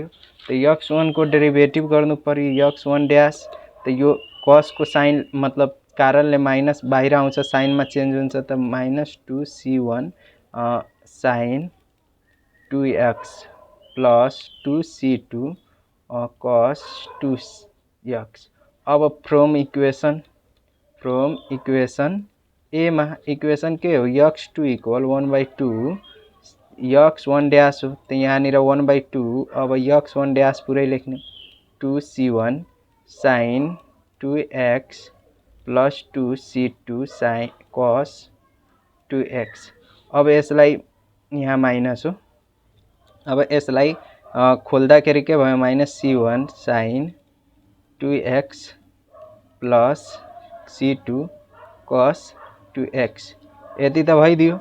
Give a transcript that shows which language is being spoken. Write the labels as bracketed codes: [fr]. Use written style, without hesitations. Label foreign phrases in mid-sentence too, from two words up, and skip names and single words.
[ne] त x1 को डेरिभेटिभ गर्नु पर्यो x1 डैश, त यो cos को साइन मतलब कारणले माइनस बाहिर आउँछ, साइनमा चेन्ज हुन्छ, त -2 c1 sin 2x प्लस 2 c2 cos 2x। अब [en] from equation [ne] ए मा इक्वेसन के हो, x2 इक्वल 1/2 x1 डैश हो, तो यहाँनिर 1/2। अब x1 डैश पुरै लेख्ने 2 c1 sin 2x प्लस 2 c2 sin cos 2x। अब यसलाई यहाँ माइनस हो। अब यसलाई खोल्दाखेरि के भयो, माइनस c1 sin 2x प्लस c2 cos 2x, यति त भइदियो।